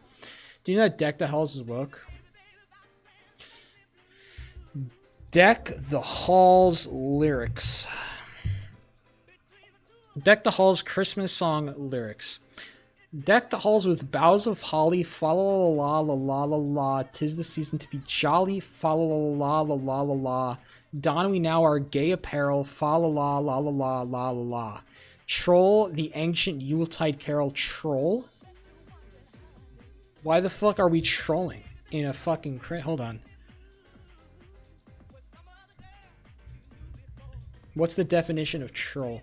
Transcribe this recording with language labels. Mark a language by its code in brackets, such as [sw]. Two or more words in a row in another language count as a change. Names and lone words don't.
[en] Do you know that Deck the Halls is woke? Deck the Halls lyrics. Deck the Halls Christmas song lyrics. Deck the halls with boughs of holly, fa la la la la la la. 'Tis the season to be jolly, fa la la la la la la. Don we now our gay apparel, fa la la la la la la la la. Troll the ancient Yuletide carol. Troll? Why the fuck are we trolling in a fucking crit? Hold on. What's the definition of troll?